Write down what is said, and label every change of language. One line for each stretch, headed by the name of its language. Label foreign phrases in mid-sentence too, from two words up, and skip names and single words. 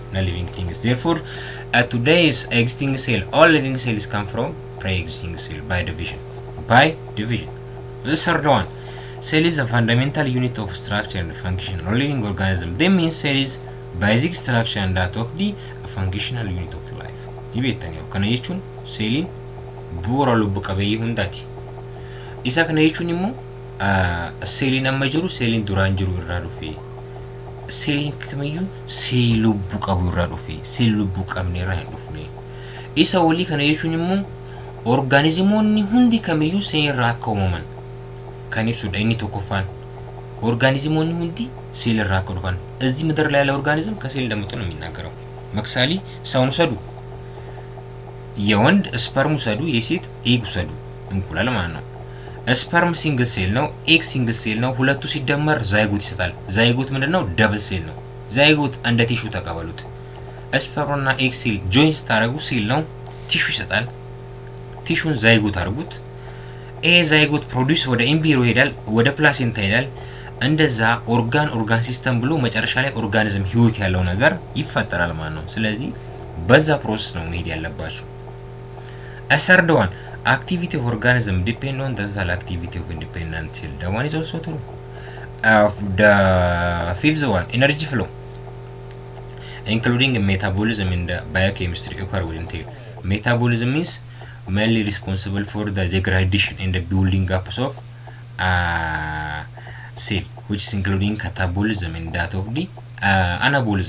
English: Therefore, today's existing cell, all living cells come from pre-existing cell by division. The third one, cell is a fundamental unit of structure and function of living organism. That means cell is basic structure and that of the functional unit of life.
Oromo: Ibeetani kana jechuun seeliin bu'uura lubbu qabeeyyii hundaati. Isa kana jechuun immoo seeliin amma jiru seeliin duraan jiru irraa dhufe. Seeliin kamiyyuu seel lubbu qabu irraa dhufe. Seel lubbu qabne irraa hin dhufne. Isa walii kana jechuun immoo organizimoonni hundi kamiyyuu seel irraa akka uumaman kan ibsudha inni tokkoffaan. Organizimoonni hundi seel irraa akka dhufan.
Amharic: እዚህ ምድር ላይ ያለ ኦርጋኒዝም ከሴል እንደመጡ ነው የሚናገረው። ምሳሌ ሰውን ሰዱ፣ የወንድ ስፐርም ሰዱ፣ የሴት ኤግ ሰዱ፣ እንቁላል ማለት ነው። ስፐርም
English: single cell
Amharic: ነው፣ ኤግ
English: single cell
Amharic: ነው። ሁለቱ ሲደመር ዛይጎት ይሰጣል። ዛይጎት ምንድነው?
English: double cell
Amharic: ነው። ዛይጎት እንደ ቲሹ ተቀበሉት። ስፐርምና
English: egg cell joint
Amharic: ታረጉ ሴል ነው፣ ቲሹ ይሰጣል። ቲሹን ዛይጎት አርጉት።
English: zygote produce
Amharic: ወደ ኢምብሪዮ ይሄዳል፣ ወደ ፕላሴንታ ይሄዳል። እንደዛ
English: organ system
Amharic: ብሎ መጨረሻ ላይ ኦርጋኒዝም ህይወት ያለው ነገር ይፈጠራል ማለት ነው። ስለዚህ በዛ ፕሮሰስ ነው መሄድ ያለባችሁ።
English: third one, activity of organism depend on the total activity of independent cell. That one is also true. The fifth one, energy flow, including metabolism in the biochemistry occur within cell. Metabolism is mainly responsible for the degradation and the building up of cell, which is including catabolism and that of the anabolism.